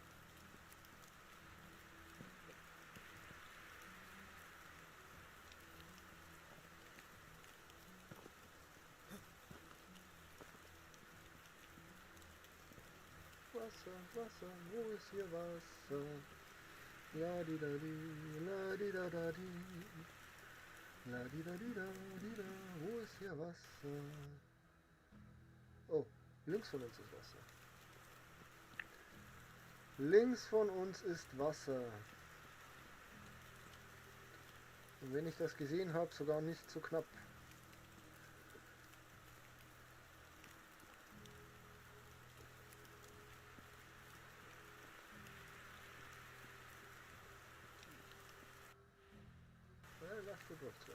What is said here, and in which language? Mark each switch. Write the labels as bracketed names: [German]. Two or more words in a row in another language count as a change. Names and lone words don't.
[German] Wasser, Wasser, wo ist hier Wasser? La di da di, la di da da di. La di da di da di da, wo ist hier Wasser? Oh, links von uns ist Wasser. Links von uns ist Wasser. Und wenn ich das gesehen habe, sogar nicht so knapp. Ja, lass du durch.